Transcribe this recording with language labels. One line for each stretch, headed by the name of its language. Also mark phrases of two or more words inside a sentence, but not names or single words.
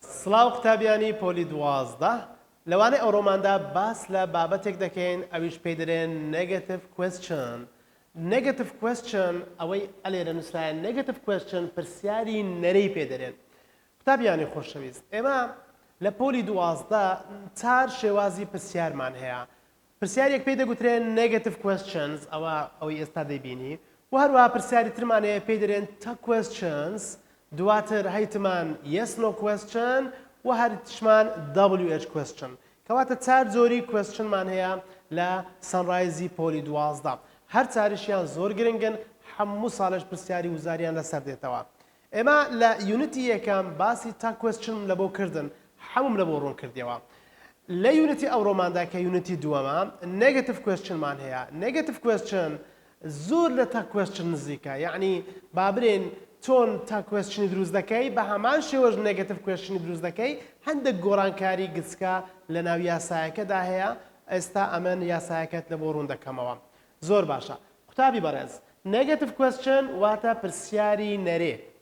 Central Kurdish: سڵاو قوتابیانی پۆلی 12 لەوانەیە ئەوڕۆماندا باس لە بابەتێک دەکەین ئەویش پێی دەرێن
English: negative question. negative question
Central Kurdish: ئەوەی ئەلێرە نووسرایە
English: negative question
Central Kurdish: پرسیاری نەرەی پێ دەرێن. قوتابیانی خۆشەویست، ئێمە لە پۆلی 12 چار شێوازی پرسیارمان هەیە. پرسیارێک پێی دەگوترێن
English: negative questions
Central Kurdish: ئەوەی ئێستا دەیبینی و هەروەها پرسیاری ترمان هەیە پێی دەرێن
English: ta questions.
Central Kurdish: دواتر هەیتمان
English: yes no question
Central Kurdish: و هەرتشمان
English: WH question.
Central Kurdish: کەواتە چار جۆری questionمان هەیە لە سەنڕایزی پۆلی 12. هەر چاریشیان زۆر گرنگن، هەموو ساڵش پرسیاری وزاریان لەسەر دێتەوە. ئێمە لە یونیتی یەکەم باسی تا question لە بۆ کردن، هەموم لە بۆ ڕوون کردیەوە. لە یونیتی ئەوڕۆماندا کە یونیتی دووەمە
English: negative questionمان
Central Kurdish: هەیە.
English: negative question
Central Kurdish: زۆر لە تا question نزیکە، یعنی بابرێن چۆن تا کوێستشنی دروست دەکەی بە هەمان شێوەش
English: negative question
Central Kurdish: دروست دەکەی هەندێک گۆڕانکاری گچکە لە ناو یاسایەکەدا هەیە. ئێستا ئەمن یاسایەکەت لە بۆ ڕوون دەکەمەوە. زۆر باشە قوتابی بەڕێز،
English: negative question
Central Kurdish: واتە پرسیاری نەرێ.